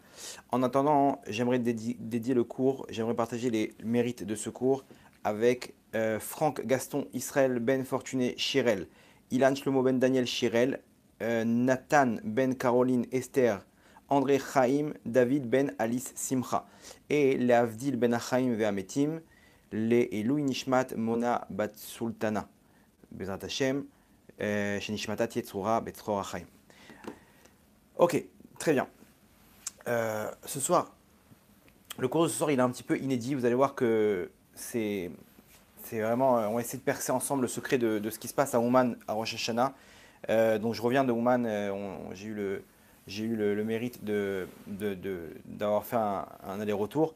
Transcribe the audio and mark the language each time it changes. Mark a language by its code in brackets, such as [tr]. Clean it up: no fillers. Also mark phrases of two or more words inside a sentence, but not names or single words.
[fr] En attendant, j'aimerais dédier le cours, j'aimerais partager les mérites de ce cours avec Franck Gaston Israël Ben Fortuné Chirel, Ilan Shlomo Ben Daniel Chirel, Nathan Ben Caroline Esther, André Chaim, David Ben Alice Simcha, et [he] להבדיל בין החיים והמתים, [fr] les [he] עילוי נשמת [fr] Mona Bat Sultana, [he] בעזרת השם, שנשמתה תצרר בצרור החיים. [fr] Ok, très bien. Ce soir, le cours de ce soir, il est un petit peu inédit. Vous allez voir que c'est vraiment. On va essayer de percer ensemble le secret de ce qui se passe à Ouman à Rosh Hashanah. Donc je reviens de Ouman. J'ai eu le mérite d'avoir fait un aller-retour.